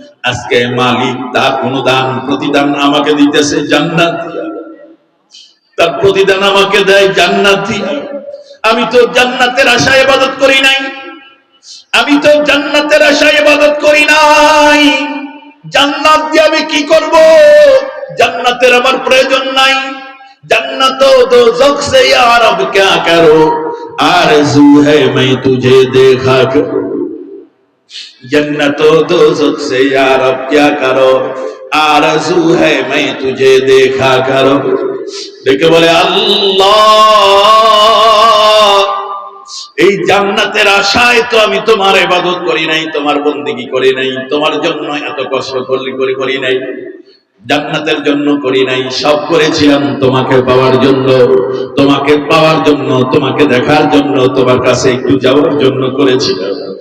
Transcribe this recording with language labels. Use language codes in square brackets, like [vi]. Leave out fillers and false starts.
[bn] আজকে মালিক তার অনুদান প্রতিদান আমাকে দিতেছে জান্নাত দিয়া, তার প্রতিদান আমাকে দেয় জান্নাত দিয়া। আমি তো জান্নাতের আশায় ইবাদত করি নাই, আমি তো জান্নাতের আশায় ইবাদত করি নাই, জান্নাত দিয়ে আমি কি করব? জান্নাতের আমার প্রয়োজন নাই, [hi] जन्नत दोज़ख से यार अब क्या करो, आरज़ू है मैं तुझे देखा करो, जन्नत दोज़ख से यार अब क्या करो, आरज़ू है मैं तुझे देखा करो। [bn] দেখে বলে আল্লাহ এই জান্নাতের আশায় তো আমি তোমার ইবাদত করি নাই, তোমার বন্দেগী করি নাই, তোমার জন্য এত কষ্ট করি নাই, জান্নাতের জন্য করি নাই, সব করেছিলাম তোমাকে পাওয়ার জন্য, তোমাকে পাওয়ার জন্য, তোমাকে দেখার জন্য, তোমার কাছে একটু যাওয়ার জন্য করেছিলাম।